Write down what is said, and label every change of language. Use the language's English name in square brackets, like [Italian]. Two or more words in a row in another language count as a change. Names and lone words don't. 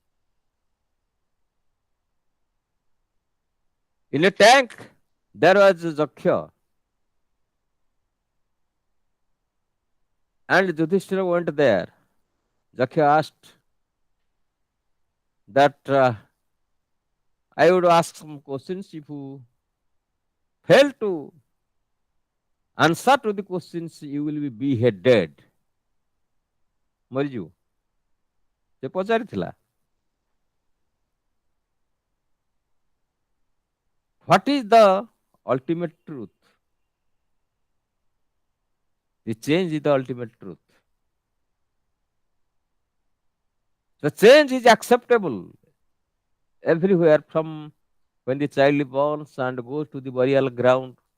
[English] In a tank, there was Jakhya, and Yudhishthira went there. Jakhya asked that I would ask some questions. If you fail to answer to the questions, you will be beheaded. [Odia] ମରିଯିବୁ ସେ ପଚାରିଥିଲା [English] what is the ultimate truth? The change is the ultimate truth. The change is acceptable everywhere, from when the child is born and goes to the burial ground.